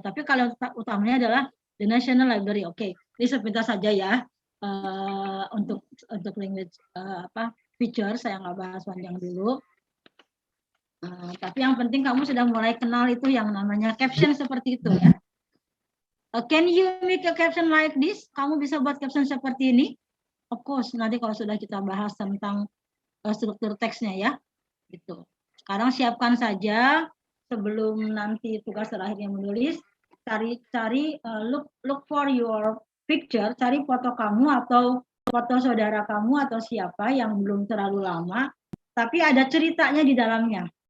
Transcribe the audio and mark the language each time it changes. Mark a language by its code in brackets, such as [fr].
[id] Tapi kalau utamanya adalah The National Library. Oke, ini sepintas saja ya. Untuk language feature saya nggak bahas panjang dulu. Tapi yang penting kamu sudah mulai kenal itu yang namanya caption seperti itu ya. [en] Can you make a caption like this? [id] Kamu bisa buat caption seperti ini? [en] Of course, [id] nanti kalau sudah kita bahas tentang struktur teksnya ya. Gitu. Sekarang siapkan saja sebelum nanti tugas terakhirnya menulis. Cari [en] look for your picture, [id] cari foto kamu atau foto saudara kamu atau siapa yang belum terlalu lama, tapi ada ceritanya di dalamnya.